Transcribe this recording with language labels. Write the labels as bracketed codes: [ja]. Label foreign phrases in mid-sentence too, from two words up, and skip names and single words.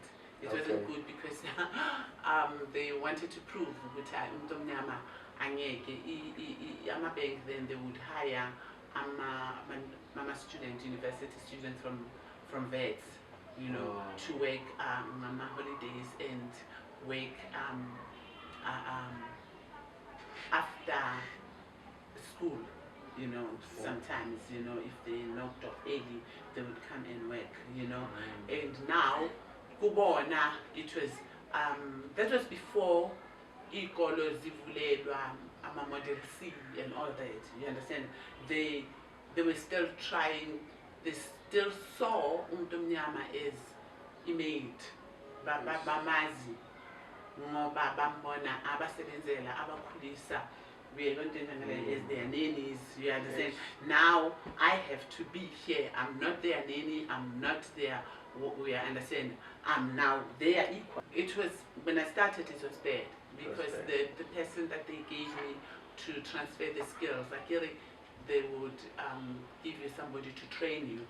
[en] It wasn't good because they wanted to prove that I'm bank, then they would hire student, university students from vets, you know, to work on holidays and work after school, you know. Sometimes, you know, if they knocked off early, they would come and work, you know. And now, kubona, it was that was before [zu] ikolo zivulelwa ama-model C [en] and all that, you understand. They were still trying, they still saw [zu] umuntu omnyama [en] as image, [zu] bamazi ngoba bambona abasebenzela abakhulisa [en] as their nannies, you understand. Now I have to be here. I'm not their nanny, I'm not their, we understand, I'm now their equal. It was, when I started, it was bad because the person that they gave me to transfer the skills, like they would give you somebody to train you.